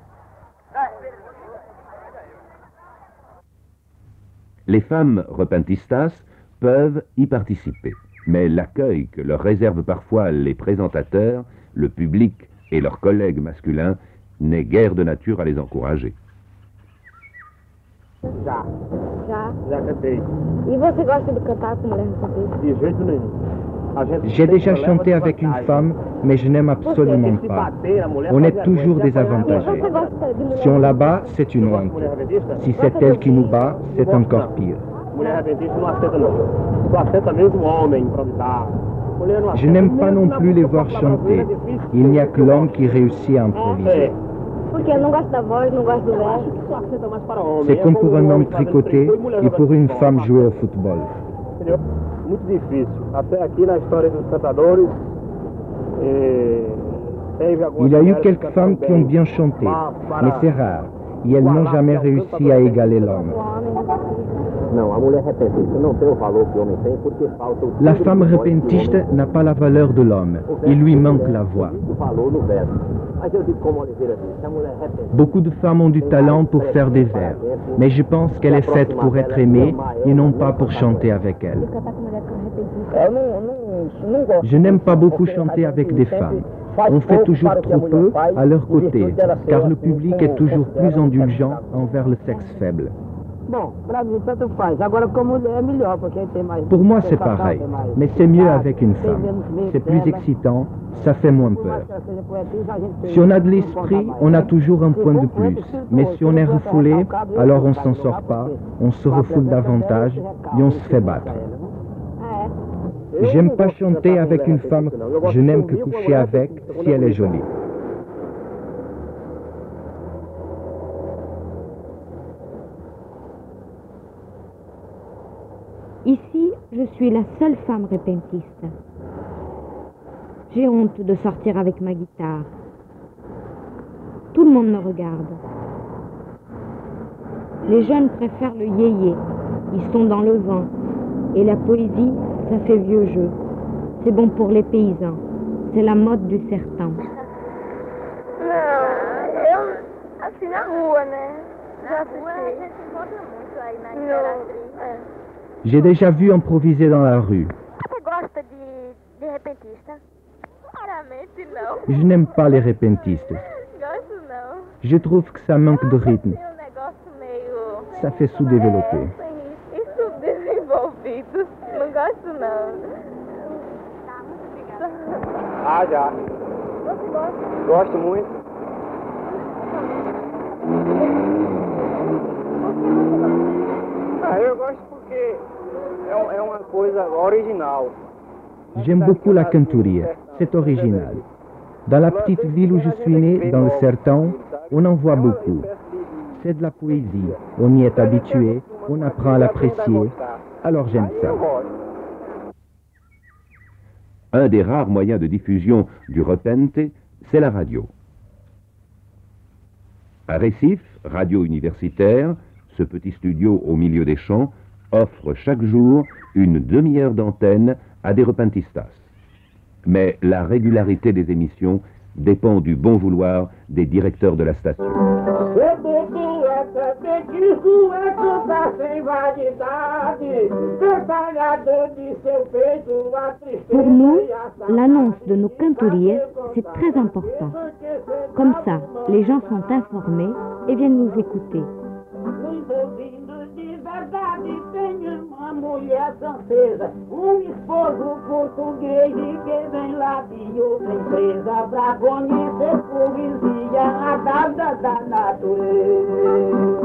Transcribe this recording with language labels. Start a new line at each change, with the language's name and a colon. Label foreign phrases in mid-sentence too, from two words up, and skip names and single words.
French: Les femmes repentistas peuvent y participer, mais l'accueil que leur réservent parfois les présentateurs, le public et leurs collègues masculins n'est guère de nature à les encourager.
Portuguese: Já. Já? Já cantei. E você gosta de cantar com mulher repentista? De jeito nenhum. A gente
French: J'ai
Portuguese: sempre
French: déjà
Portuguese: leva
French: chanté avec une
Portuguese: vantagem.
French: femme, mais je n'aime absolument
Portuguese: Porque se
French: pas.
Portuguese: bater, a mulher
French: On
Portuguese: faz
French: est
Portuguese: vergonha,
French: toujours
Portuguese: se apanhar,
French: désavantagé.
Portuguese: Você gosta de mulher
French: Si on la bat, c'est une
Portuguese: Você gosta de
French: honte.
Portuguese: mulher repentista?
French: Si c'est elle qui nous bat, c'est encore pire.
Portuguese: Mulher repentista não aceita não. Só aceita mesmo homem improvisar. Mulher não
French: Je
Portuguese: aceita.
French: n'aime pas
Portuguese: Mesmo
French: non
Portuguese: na
French: plus les
Portuguese: música
French: voir
Portuguese: popular brasileira,
French: chanter.
Portuguese: é difícil
French: Il n'y a
Portuguese: ter
French: que l'homme qui réussit à improviser.
Portuguese: É. Porque não gosta da voz, não gosta do Eu acho verso. que só aceita mais para homem.
French: C'est comme pour un homme
Portuguese: fazendo
French: tricoter
Portuguese: tricô mulher
French: et pour
Portuguese: jogando
French: une
Portuguese: futebol.
French: femme jouer au football.
Portuguese: Entendeu? Muito difícil. Até aqui na história dos cantadores, teve algumas
French: Il y a eu
Portuguese: mulheres
French: quelques
Portuguese: cantaram
French: femmes qui ont
Portuguese: bem.
French: bien chanté,
Portuguese: Mas para-
French: mais c'est rare. Et elles n'ont jamais réussi à égaler l'homme.
Portuguese: O homem repentista. Não, a mulher repentista não tem o valor que o homem tem porque falta o
French: La
Portuguese: timbre
French: femme
Portuguese: de voz que o
French: repentiste
Portuguese: homem
French: n'a pas la valeur de l'homme.
Portuguese: tem. O verso
French: Il lui
Portuguese: do
French: manque
Portuguese: verso
French: la voix.
Portuguese: tem muito valor no verso. Mas eu digo como Oliveira disse, se a mulher repentista
French: Beaucoup de femmes ont du talent pour faire des vers, mais je pense qu'elle est faite pour être aimée et non pas pour chanter avec elle.
Portuguese: De cantar com mulher repentista. eu não gosto.
French: Je n'aime pas beaucoup chanter avec des femmes. On fait toujours trop peu à leur côté, car le public est toujours plus indulgent envers le sexe faible.
Portuguese: Bom, pra mim tanto faz. Agora com mulher é melhor, porque aí tem mais...
French: Pour moi, c'est
Portuguese: tem
French: pareil,
Portuguese: tem mais
French: mais c'est mieux avec une
Portuguese: tem
French: femme.
Portuguese: menos medo
French: C'est plus
Portuguese: dela.
French: excitant, ça fait moins
Portuguese: Por mais
French: peur.
Portuguese: que ela seja poetisa, a gente tem-
French: Si on a de
Portuguese: tem que
French: l'esprit,
Portuguese: contar mais.
French: on a toujours un
Portuguese: Se
French: point
Portuguese: for
French: de
Portuguese: poeta,
French: plus.
Portuguese: se
French: Mais
Portuguese: for-
French: si on est
Portuguese: se for
French: refoulé,
Portuguese: recalcado,
French: alors on
Portuguese: eu
French: s'en
Portuguese: vou
French: sort
Portuguese: jogar
French: pas,
Portuguese: porque
French: on se
Portuguese: o
French: refoule
Portuguese: apresentador
French: davantage
Portuguese: recalca,
French: et on se
Portuguese: tem
French: fait
Portuguese: que
French: battre.
Portuguese: contar ela, né? Ah, é? Eu
French: J'aime
Portuguese: não
French: pas
Portuguese: gosto de
French: chanter
Portuguese: cantar com
French: avec
Portuguese: mulher
French: une femme,
Portuguese: repentista, não. Eu gosto
French: je
Portuguese: de
French: n'aime que
Portuguese: ouvir com a
French: coucher
Portuguese: mulher
French: avec
Portuguese: repentista quando
French: si elle est
Portuguese: bonita.
French: jolie. Ici, je suis la seule femme repentiste. J'ai honte de sortir avec ma guitare. Tout le monde me regarde. Les jeunes préfèrent le yéyé. Ils sont dans le vent. Et la poésie, ça fait vieux jeu. C'est bon pour les paysans. C'est la mode du sertão.
Portuguese: Não, eu, assim, na rua, né? Já assisti. A gente encontra muito aí na Imperatriz.
French: J'ai déjà vu improviser dans la rue.
Portuguese: Você gosta de repentista? Claramente não.
French: Je n'aime pas les repentistes.
Portuguese: Gosto não.
French: Je trouve que ça manque de rythme.
Portuguese: Tem um negócio meio...
French: Ça fait sous-développé.
Portuguese: Sem subdesenvolvido. Não gosto não. Tá, muito obrigada. Ah, já. Você gosta? Gosto muito. Ah, eu gosto porque é uma coisa original.
French: J'aime beaucoup la cantoria. C'est original. Dans la petite ville où je suis né, dans le Sertão, on en voit beaucoup. C'est de la poésie. On y est habitué, on apprend à l'apprécier. Alors j'aime ça.
Portuguese: Eu gosto.
French: Un des rares moyens de diffusion du repente, c'est la radio. À Recife, radio universitaire, ce petit studio au milieu des champs offre chaque jour une demi-heure d'antenne à des repentistas. Mais la régularité des émissions dépend du bon vouloir des directeurs de la station.
Portuguese: Repetido é petisco, é cantar sem vaidade, detalhador de seu peito, a tristeza
French: Pour nous,
Portuguese: e a saudade.
French: l'annonce de nos cantoriers, c'est très important. Comme ça, les gens sont informés et viennent nous écouter.
Portuguese: Envolvido de verdade, tenho uma mulher francesa, esposo português e que vem lá de outra empresa pra conhecer poesia, a dada da natureza.